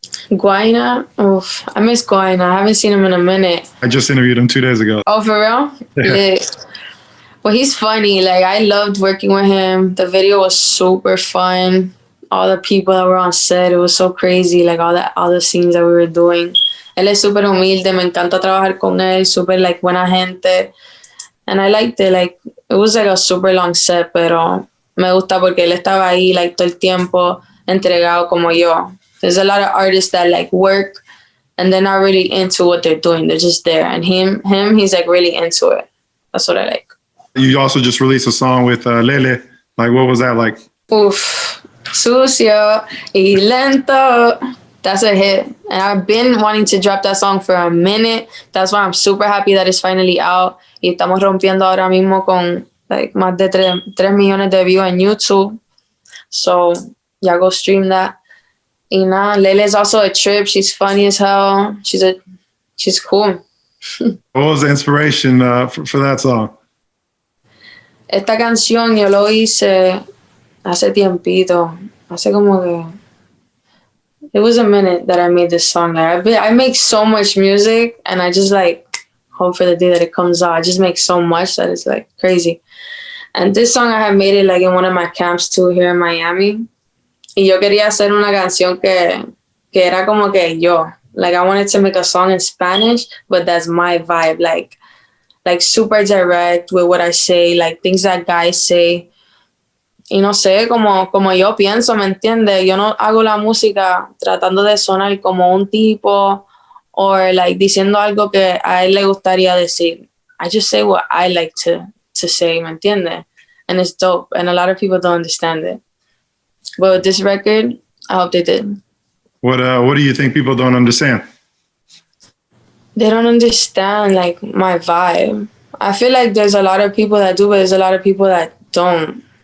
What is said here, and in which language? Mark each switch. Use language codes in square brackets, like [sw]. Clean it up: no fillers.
[en] Guayna, oof, I miss Guayna. I haven't seen him in a minute. I just interviewed him 2 days ago. Oh, for real? Yeah. Well, he's funny. Like, I loved working with him. The video was super fun. All the people that were on set, it was so crazy. Like, all the scenes that we were doing. [es] Él es súper humilde. Me encanta trabajar con él. Súper, like, buena gente. [en] And I liked it. Like, it was like a super long set, [es] pero me gusta porque él estaba ahí, like, todo el tiempo entregado como yo. [en] There's a lot of artists that like work and they're not really into what they're doing. They're just there. And him, he's like really into it. That's what I like. You also just released a song with Lele. Like, what was that like? Oof. Sucio Y Lento. That's a hit. And I've been wanting to drop that song for a minute. That's why I'm super happy that it's finally out. [es] Y estamos rompiendo ahora mismo con like más de 3 millones de views en YouTube. [en] So, yeah, go stream that. [es] Y nada, [en] Lele's also a trip. She's funny as hell. She's cool. What was the inspiration for that song? [es] Esta canción yo lo hice hace tiempito. Hace como que... [en] It was a minute that I made this song. Like, I make so much music and I just like hope for the day that it comes out. I just make so much that it's like crazy. And this song I had made it like in one of my camps too here in Miami. [es] Y yo quería hacer una canción que era como que yo. [en] Like, I wanted to make a song in Spanish, but that's my vibe. Like super direct with what I say, like things that guys say. [es] Y no sé, como yo pienso, ¿me entiendes? Yo no hago la música tratando de sonar como un tipo or like diciendo algo que a él le gustaría decir. [en] I just say what I like to say, [es] ¿me entiendes? [en] And it's dope. And a lot of people don't understand it. But with this record, I hope they did. What do you think people don't understand? They don't understand like my vibe. I feel like there's a lot of people that do, but there's a lot of people that don't.